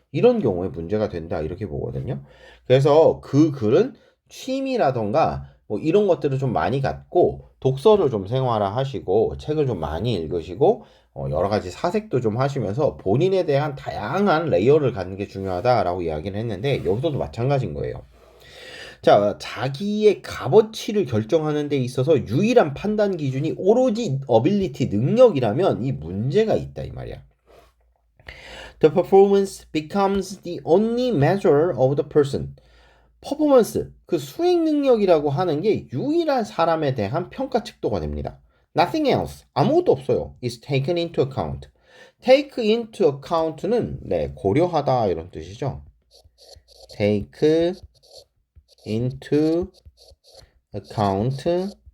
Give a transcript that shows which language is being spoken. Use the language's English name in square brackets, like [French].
[Korean] 이런 경우에 문제가 된다 이렇게 보거든요. 그래서 그 글은 취미라던가 뭐 이런 것들을 좀 많이 갖고 독서를 좀 생활화하시고 책을 좀 많이 읽으시고 여러 가지 사색도 좀 하시면서 본인에 대한 다양한 레이어를 갖는 게 중요하다라고 이야기를 했는데 여기서도 마찬가지인 거예요. 자, 자기의 값어치를 결정하는 데 있어서 유일한 판단 기준이 오로지 어빌리티 능력이라면 이 문제가 있다 이 말이야. [English] The performance becomes the only measure of the person. [Korean] 퍼포먼스, 그 수행 능력이라고 하는 게 유일한 사람에 대한 평가 측도가 됩니다. [English] Nothing else, [Korean] 아무것도 없어요. [English] is taken into account. take into account는 [Korean] 고려하다 이런 뜻이죠. [English] take into account.